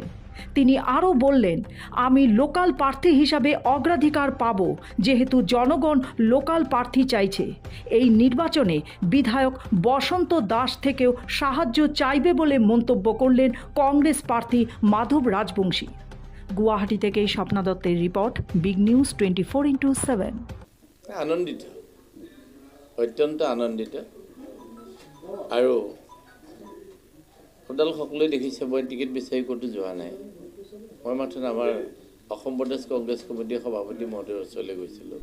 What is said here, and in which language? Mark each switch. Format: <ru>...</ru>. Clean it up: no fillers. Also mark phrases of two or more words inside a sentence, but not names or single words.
<bn>তিনি আরও বললেন, আমি লোকাল প্রার্থী হিসাবে অগ্রাধিকার পাব, যেহেতু জনগণ লোকাল প্রার্থী চাইছে। এই নির্বাচনে বিধায়ক বসন্ত দাস থেকেও সাহায্য চাইবে বলে মন্তব্য করলেন কংগ্রেস প্রার্থী মাধব রাজবংশী। গুয়াহাটি থেকে স্বপ্না দত্তের রিপোর্ট, বিগ নিউজ 24x7।</bn> <as>আনন্দিত, অত্যন্ত আনন্দিত। আৰু সদাল সকলোৱে দেখিছে মই টিকেট বিচাৰি ক'তো যোৱা নাই। মই মাত্ৰ আমাৰ অসম প্ৰদেশ কংগ্ৰেছ কমিটিৰ সভাপতি মহোদয়ৰ ওচৰলৈ গৈছিলোঁ।</as>